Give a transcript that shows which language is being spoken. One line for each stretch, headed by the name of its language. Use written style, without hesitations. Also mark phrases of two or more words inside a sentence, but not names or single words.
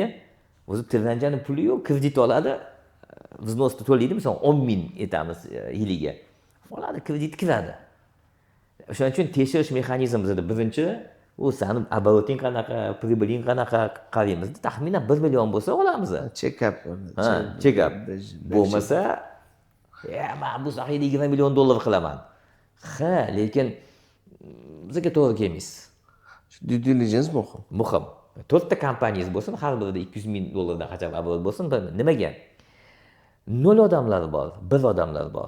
Uzbek: O'zi Tirlanjani puli yo'q, kredit oladi, vznosni to'laydi, masalan 10 ming aytamiz yiliga. Oladi, kredit kiradi. O'shaning uchun tekshirish mexanizmi bizda birinchi, u sani оборотing qanaqa, pribiling qanaqa qaraymiz. Taxminan 1 million bo'lsa olamiz. Check-up. Check-up. Bo'lmasa, men bu sohada 20 million dollar qilaman. Lekin bizga to'g'ri kelmaysiz.
English: Due diligence muhim.
Uzbek: Muhim. to'rtta kompaniyangiz bo'lsin, har birida 200 ming dollardan qancha oborot bo'lsin, nimaga? 0 odamlar bor, 1 odamlar bor.